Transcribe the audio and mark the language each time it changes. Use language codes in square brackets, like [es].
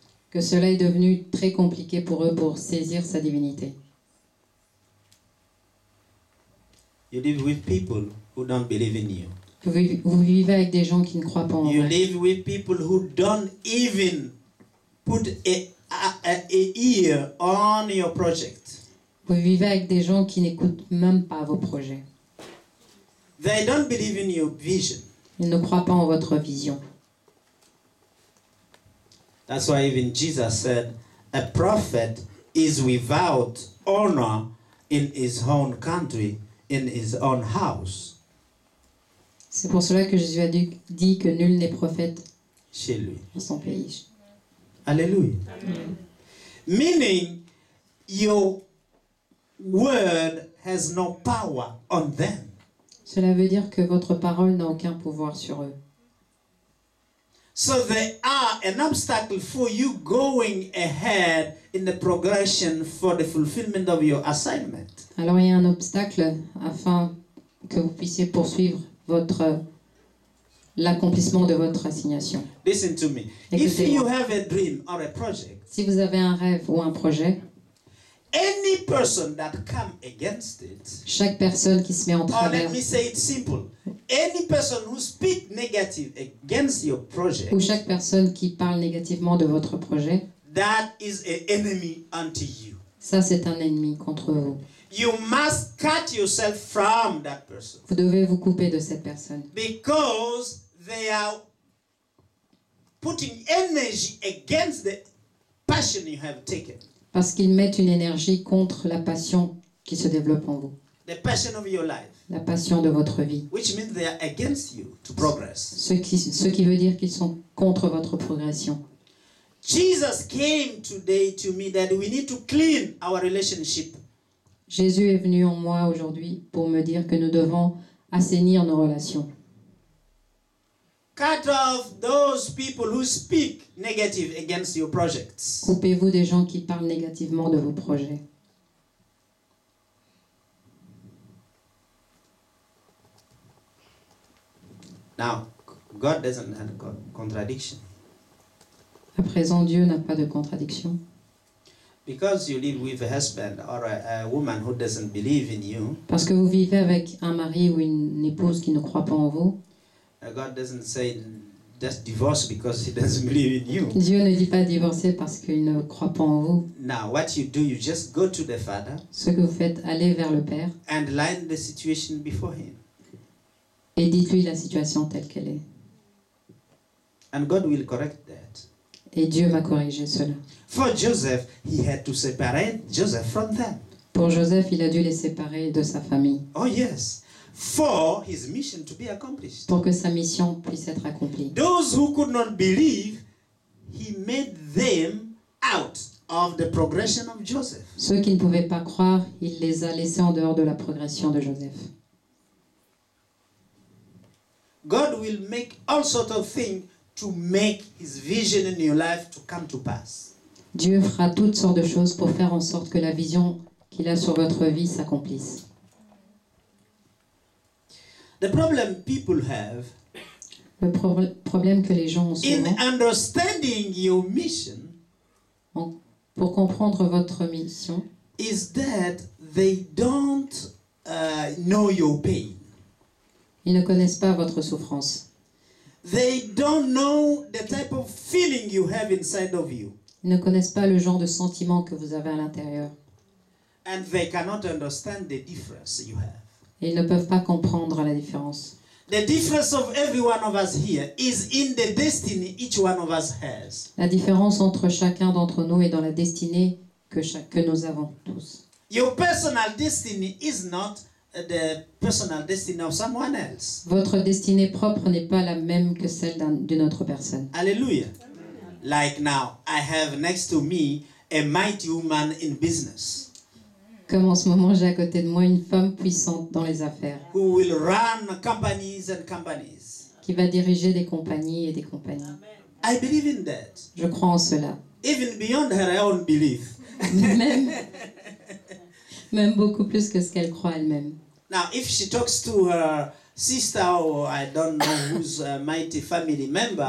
[fr] que cela est devenu très compliqué pour eux pour saisir sa divinité. [en] You live with people who don't believe in you. [fr] Vous vivez avec des gens qui ne croient pas en [en] You [fr] vous. [en] live with people who don't even put a ear on your project. [fr] Vous vivez avec des gens qui n'écoutent même pas vos projets. [en] They don't believe in your vision. [fr] Ils ne croient pas en votre vision. [en] That's why even Jesus said, a prophet is without honor in his own country, in his own house. [fr] C'est pour cela que Jésus a dit que nul n'est prophète Chez lui. dans son pays. Hallelujah. [en] Meaning, your word has no power on them. [fr] Cela veut dire que votre parole n'a aucun pouvoir sur eux. [en] So they are an obstacle for you going ahead in the progression for the fulfillment of your assignment. [fr] Alors il y a un obstacle afin que vous puissiez poursuivre l'accomplissement de votre assignation. [en] Listen to me. If [fr] Écoutez-moi. [en] you have a dream or a project, [fr] Si vous avez un rêve ou un projet, [en] any person that come against it, [fr] chaque personne qui se met en [en] or [fr] travers [en] let me say it simple, any person who speak negative against your project, [fr] ou chaque personne qui parle négativement de votre projet, [en] that is an enemy unto you. [fr] ça c'est un ennemi contre vous. [en] You must cut yourself from that person [fr] Vous devez vous couper de cette personne [en] because they are putting energy against the passion you have taken, [fr] parce qu'ils mettent une énergie contre la passion qui se développe en vous, [en] the passion of your life, [fr] la passion de votre vie. [en] which means they are against you to progress. [fr] Ce qui veut dire qu'ils sont contre votre progression. [en] Jesus came today to me that we need to clean our relationship. [fr] Jésus est venu en moi aujourd'hui pour me dire que nous devons assainir nos relations. [en] Cut off those people who speak negative against your projects. [fr] Coupez-vous des gens qui parlent négativement de vos projets. [en] Now, God doesn't have a contradiction. [fr] À présent, Dieu n'a pas de contradiction. [en] Because you live with a husband or a woman who doesn't believe in you, [fr] Parce que vous vivez avec un mari ou une épouse qui ne croit pas en vous, [en] God doesn't say just divorce because he doesn't believe in you. [fr] Dieu ne dit pas divorcer parce qu'il ne croit pas en vous. [en] Now, what you do, you just go to the Father [fr] Ce que vous faites, allez vers le Père [en] and line the situation before him. [fr] et dites-lui la situation telle qu'elle est. [en] And God will correct that. [fr] Et Dieu va corriger cela. [en] For Joseph, he had to separate Joseph from them. [fr] Pour Joseph, il a dû les séparer de sa famille [en] Oh, yes. For his mission to be accomplished. [fr] pour que sa mission puisse être accomplie. [en] Those who could not believe, he made them out of the progression of Joseph. [fr] Ceux qui ne pouvaient pas croire, il les a laissés en dehors de la progression de Joseph. [en] God will make all sorts of things to make his vision in your life to come to pass. [fr] Dieu fera toutes sortes de choses pour faire en sorte que la vision qu'il a sur votre vie s'accomplisse. [en] The problem people have [fr] Le problème que les gens ont [en] in [fr] souvent, [en] understanding your mission [fr] pour comprendre votre mission, [en] is that they don't know your pain. [fr] ils ne connaissent pas votre souffrance. [en] They don't know the type of feeling you have inside of you. [fr] Ils ne connaissent pas le genre de sentiment que vous avez à l'intérieur. [en] And they cannot understand the difference you have. [fr] Et ils ne peuvent pas comprendre la différence. [en] The difference of every one of us here is in the destiny each one of us has. [fr] La différence entre chacun d'entre nous est dans la destinée que nous avons tous. [en] Your personal destiny is not the personal destiny of someone else. [fr] Votre destinée propre n'est pas la même que celle d'une autre personne. Hallelujah. [en] Like now, I have next to me a mighty woman in business [fr] Comme en ce moment, j'ai à côté de moi une femme puissante dans les affaires, [en] who will run companies and companies. [fr] qui va diriger des compagnies et des compagnies. [en] I believe in that. [fr] Je crois en cela. [en] Even beyond her own belief. [fr] Même beaucoup plus que ce qu'elle croit elle-même. [en] Now, if she talks to her sister or I don't know whose mighty family member,